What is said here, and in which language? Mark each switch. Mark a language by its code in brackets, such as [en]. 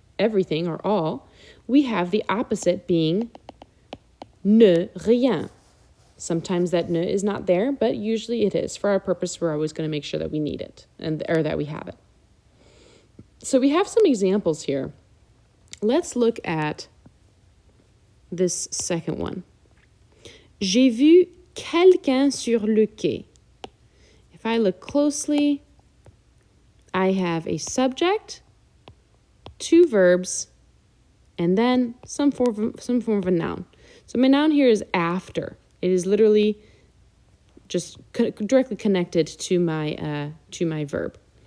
[en] everything or all, we have the opposite being ne rien. Sometimes that ne is not there, but usually it is. For our purpose, we're always going to make sure that we need it or that we have it. So we have some examples here. Let's look at this second one. [fr] J'ai vu quelqu'un sur le quai. [en] If I look closely, I have a subject, two verbs, and then some form of a noun. So my noun here is after. It is literally just directly connected to my verb.